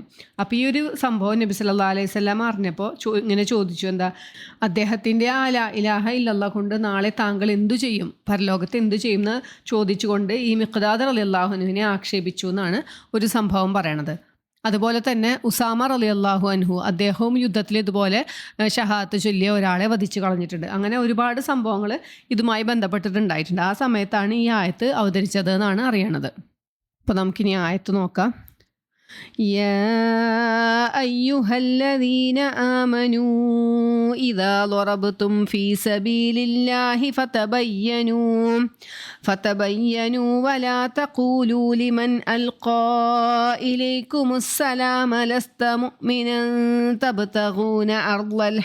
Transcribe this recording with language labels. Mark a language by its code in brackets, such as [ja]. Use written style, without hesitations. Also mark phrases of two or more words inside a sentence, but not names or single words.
[ml] അപ്പോൾ ഈ ഒരു സംഭവം നബി [ar] صلى الله عليه وسلم [ml] അറിഞ്ഞപ്പോൾ ഇങ്ങനെ ചോദിച്ചു, അദ്ദേഹത്തിൻ്റെ ആ [ar] لا إله إلا الله [ml] കൊണ്ട് നാളെ താങ്കൾ എന്തു ചെയ്യും, പരലോകത്ത് എന്തു ചെയ്യും എന്ന് ചോദിച്ചുകൊണ്ട് ഈ മിഖ്ദാദ് റളിയല്ലാഹു അൻഹുവിനെ ആക്ഷേപിച്ചു എന്നാണ് ഒരു സംഭവം പറയണത്. അതുപോലെ തന്നെ ഉസാമ [ar] رضي الله عنه [ml] അദ്ദേഹവും യുദ്ധത്തിൽ ഇതുപോലെ ഷഹാദത്ത് ചൊല്ലിയ ഒരാളെ വധിച്ചു കളഞ്ഞിട്ടുണ്ട്. അങ്ങനെ ഒരുപാട് സംഭവങ്ങൾ ഇതുമായി ബന്ധപ്പെട്ടിട്ടുണ്ടായിട്ടുണ്ട്. ആ സമയത്താണ് ഈ ആയത്ത് അവതരിച്ചത് എന്നാണ് അറിയണത്. അപ്പോൾ നമുക്കിനി ആയത്ത് നോക്കാം. [ar] يا أيها الذين آمنوا إذا ضربتم في سبيل الله فتبينوا ولا تقولوا لمن ألقى إليكم السلام لست مؤمنا تبتغون عرض